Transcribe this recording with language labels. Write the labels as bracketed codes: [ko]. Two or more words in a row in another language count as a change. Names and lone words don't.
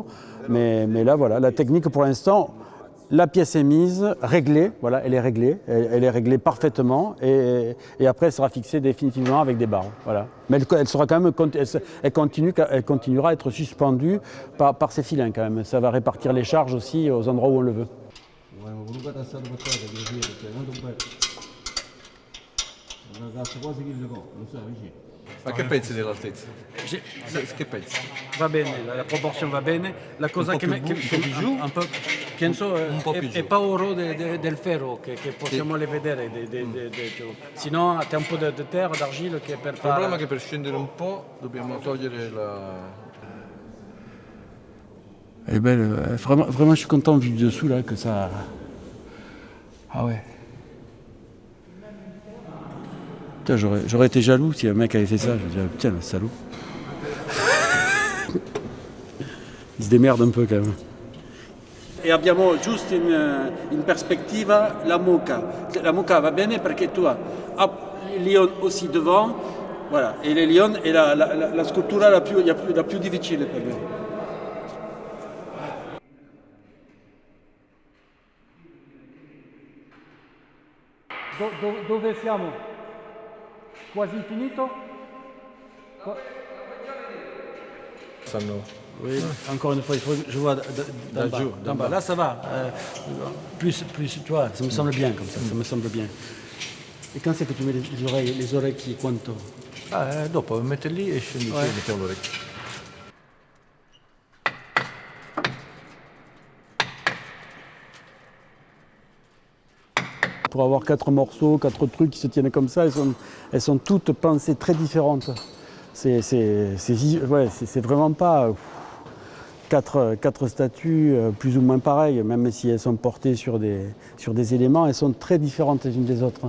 [fr] Mais là, voilà, la technique pour l'instant, la pièce est mise, réglée, voilà, elle est réglée parfaitement et après elle sera fixée définitivement avec des barres. Voilà. Mais elle sera quand même, elle continuera à être suspendue par ces filins quand même. Ça va répartir les charges aussi aux endroits où on le veut. [it] Ma che pensi dell'altezza? Che pensi? Va bene, la proporzione va bene. La cosa che un po' penso è paura del ferro che possiamo le vedere. Sinon c'è un po' di terra, d'argile che per fare. Il problema è che per scendere un po' dobbiamo togliere la. [fr] Eh ben, vraiment, je suis content vu du dessous là que ça. Ah ouais. J'aurais été jaloux si un mec avait fait ça. Je me disais, putain, le salaud. Il se démerde un peu quand même. [it] E abbiamo giusto in perspectiva la mucca. La mucca va bene perché [fr] tu as les lions aussi devant, voilà, et les lions est [it] la scultura la più difficile per me. Dove siamo? Quasi finito? [fr] Oui, encore une fois, je vois d'en bas. Là, ça va. Plus, tu vois, ça me semble bien comme ça. Ça me semble bien. Et quand c'est que tu mets les [it] orecchie quanto? Dopo metti lì e scendi qui e mettiamo l'orecchio. [fr] Pour avoir 4 morceaux, 4 trucs qui se tiennent comme ça, elles sont toutes pensées très différentes. C'est vraiment pas 4 statues plus ou moins pareilles, même si elles sont portées sur des éléments, elles sont très différentes les unes des autres.